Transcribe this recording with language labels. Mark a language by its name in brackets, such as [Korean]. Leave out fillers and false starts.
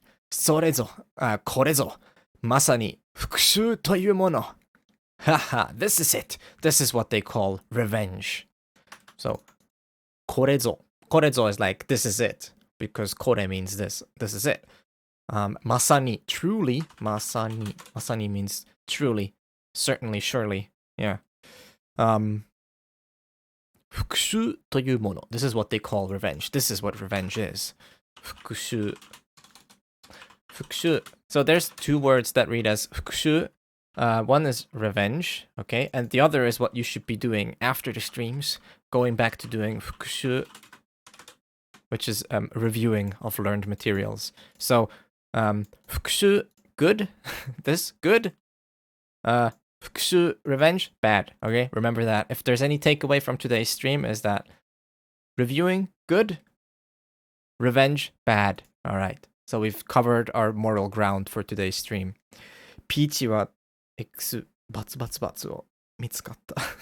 [Japanese] それぞ、これぞ、まさに復讐というもの。 [English] Haha, this is it. This is what they call revenge. So, これぞ. これぞ is like, this is it. Because これ means this. This is it. まさに, truly. まさに. まさに means truly. Certainly, surely. Yeah. [Japanese] 復讐というもの. [English] This is what they call revenge. This is what revenge is. 復讐.復讐. So there's two words that read as 復讐. One is revenge, okay? And the other is what you should be doing after the streams. Going back to doing 復習, which is reviewing of learned materials. So, 復習, good. This, good. 復習, revenge, bad. Okay, remember that. If there's any takeaway from today's stream is that reviewing, good. Revenge, bad. All right. So we've covered our moral ground for today's stream. [Japanese] Peachy は X バツバツバツを見つかった。